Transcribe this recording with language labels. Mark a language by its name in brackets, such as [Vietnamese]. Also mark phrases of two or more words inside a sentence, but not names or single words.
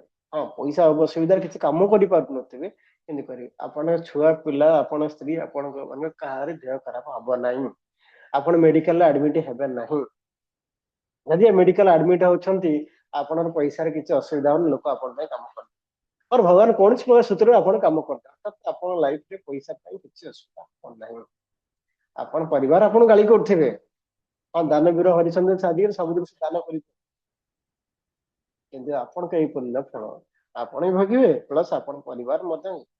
[Odia] ହଁ ପଇସା ଅସୁବିଧାରେ କିଛି କାମ କରିପାରୁନଥିବେ କିନ୍ତୁ କରିବେ। ଆପଣଙ୍କ ଛୁଆ ପିଲା, ଆପଣ ସ୍ତ୍ରୀ, ଆପଣଙ୍କ ମାନେ କାହାର ଦେହ ଖରାପ ହବ ନାହିଁ, ଆପଣ ମେଡିକାଲରେ ଆଡମିଟ ହେବେ ନାହିଁ। ଯଦି ମେଡିକାଲ ଆଡମିଟ ହଉଛନ୍ତି ଆପଣଙ୍କର ପଇସାରେ କିଛି ଅସୁବିଧା ହଉନି, ଲୋକ ଆପଣଙ୍କ ପାଇଁ କାମ କରିବେ। [Hindi] और भगवान कौन सी सूत्र [Odia] ଆପଣ କାମ କରିବେ, ଅର୍ଥାତ ଆପଣ ଲାଇଫରେ ପଇସା ପାଇଁ କିଛି ଅସୁବିଧା ହବ ନାହିଁ। ଆପଣ ପରିବାର ଆପଣ ଗାଳି କରୁଥିବେ, ହଁ ଦାନବୀର ହରିଚନ୍ଦ୍ର ସାଧିରେ ସବୁ ଜିନିଷ ଦାନ କରିବେ, କିନ୍ତୁ ଆପଣଙ୍କ ଏଇ ପୁଣ୍ୟ ଫଳ ଆପଣ ହିଁ ଭୋଗିବେ, ପ୍ଲସ ଆପଣ ପରିବାର ମଧ୍ୟ।